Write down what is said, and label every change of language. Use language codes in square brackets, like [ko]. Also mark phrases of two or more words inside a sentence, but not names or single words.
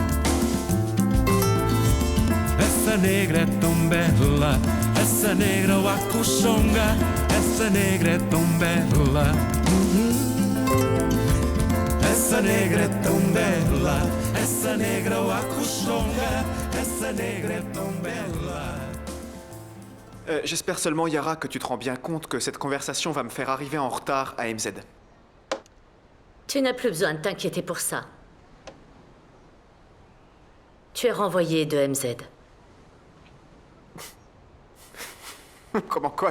[pt] Essa negra é tão bela, essa negra o acuchonga, essa negra é tão bela. Essa negra é tão bela, essa negra o acuchonga, essa negra é tão bela. [fr] J'espère seulement, Yara, que tu te rends bien compte que cette conversation va me faire arriver en retard à MZ. Tu n'as plus besoin de t'inquiéter pour ça. Tu es renvoyé de MZ. Comment quoi?